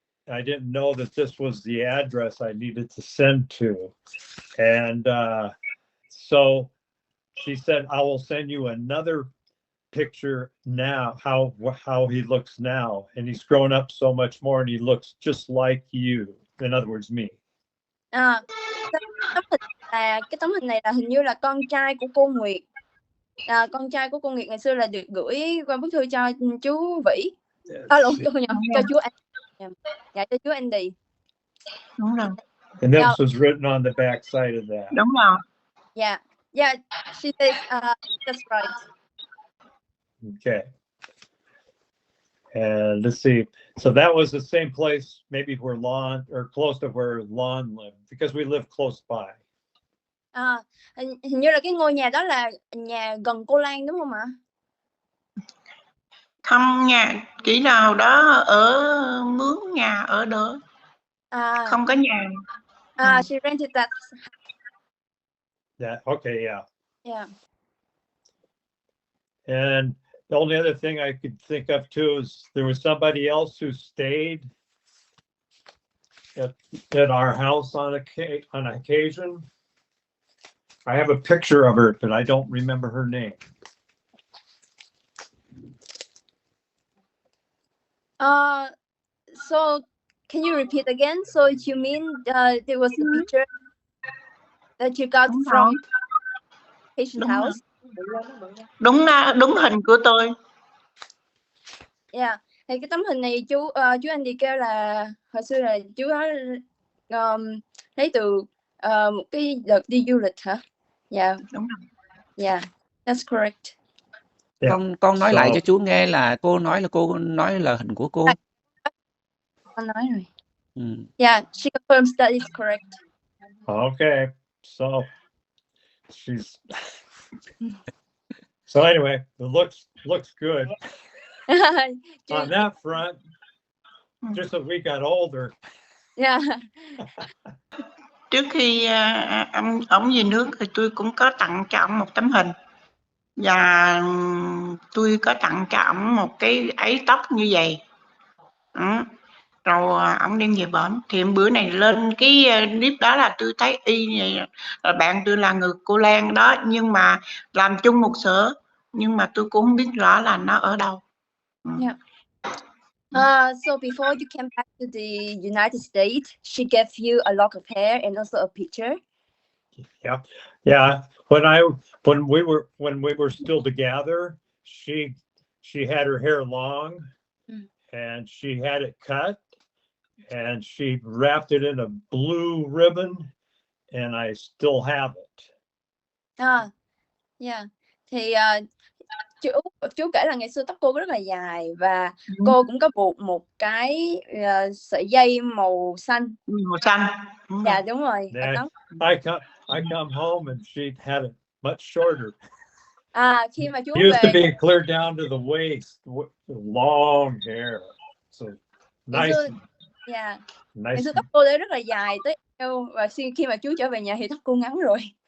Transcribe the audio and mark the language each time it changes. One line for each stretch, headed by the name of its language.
English: I didn't know that this was the address I needed to send to. And so she said, I will send you another picture now, how he looks now. And he's grown up so much more, and he looks just like you. In other words, me.
Vietnamese: Cái tấm hình này là hình như là con trai của cô Nguyệt. Con trai của cô Nguyệt ngày xưa là được gửi qua bức thư cho chú Vĩ. Cho chú Andy. Dạ, cho chú Andy. Đúng rồi.
English: And this was written on the back side of that.
Vietnamese: Đúng rồi.
English: Yeah, yeah. She says, that's right. Okay. And let's see. So that was the same place, maybe where Lon, or close to where Lon lived, because we live close by.
Vietnamese: Hình như là cái ngôi nhà đó là nhà gần cô Lan đúng không ạ? Không nhà, chỉ nào đó ở mướn nhà ở đó. Không có nhà.
English: She rented that. Yeah. Okay. Yeah. Yeah. And the only other thing I could think of too is there was somebody else who stayed at our house on occasion. I have a picture of her, but I don't remember her name. So can you repeat again? So you mean there was a picture that you got from patient house?
Vietnamese: Đúng hình của tôi.
English: Yeah.
Vietnamese: Thì cái tấm hình này chú Andy kêu là hồi xưa là chú đó lấy từ một cái đợt đi du lịch hả?
English: Yeah.
Vietnamese: Đúng rồi.
English: Yeah, that's correct. Yeah.
Vietnamese: Con nói lại cho chú nghe là cô nói là hình của cô. Con nói rồi.
English: Yeah, she confirms that is correct. Okay, so she's so anyway, it looks good on that front. Just as we got older. Yeah.
Vietnamese: Trước khi ông về nước thì tôi cũng có tặng cho ông một tấm hình, và tôi có tặng cho ông một cái ấy tóc như vậy. Rồi ông đem về bển, thì bữa này lên cái clip đó là tôi thấy y như bạn tôi là người cô Lan đó, nhưng mà làm chung một sở, nhưng mà tôi cũng không biết rõ là nó ở đâu.
English: Yeah. So before you came back to the United States, she gave you a lock of hair and also a picture. Yeah, yeah. When we were still together, she had her hair long, and she had it cut, and she wrapped it in a blue ribbon, and I still have it. Yeah.
Vietnamese: Thì chú kể là ngày xưa tóc cô rất là dài, và cô cũng có buộc một cái sợi dây màu xanh. Màu xanh. Dạ đúng rồi.
English: I come home and she had it much shorter.
Vietnamese: Khi mà chú
English: It used to
Vietnamese: về,
English: be clear down to the waist, long hair. So nice. Yeah. Nice.
Vietnamese: Ngày xưa tóc cô đấy rất là dài tới eo, và khi mà chú trở về nhà thì tóc cô ngắn rồi.